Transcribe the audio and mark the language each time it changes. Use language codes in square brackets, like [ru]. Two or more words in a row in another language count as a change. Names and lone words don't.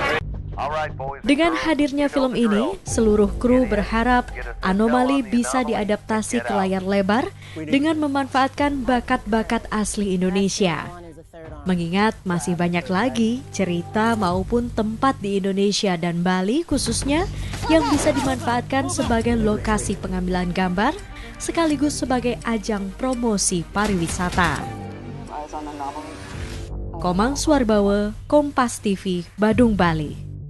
[id] Dengan hadirnya film ini, seluruh kru berharap Anomali bisa diadaptasi ke layar lebar dengan memanfaatkan bakat-bakat asli Indonesia. Mengingat masih banyak lagi cerita maupun tempat di Indonesia dan Bali khususnya yang bisa dimanfaatkan sebagai lokasi pengambilan gambar sekaligus sebagai ajang promosi pariwisata. Komang Suarbawe, Kompas TV, Badung, Bali.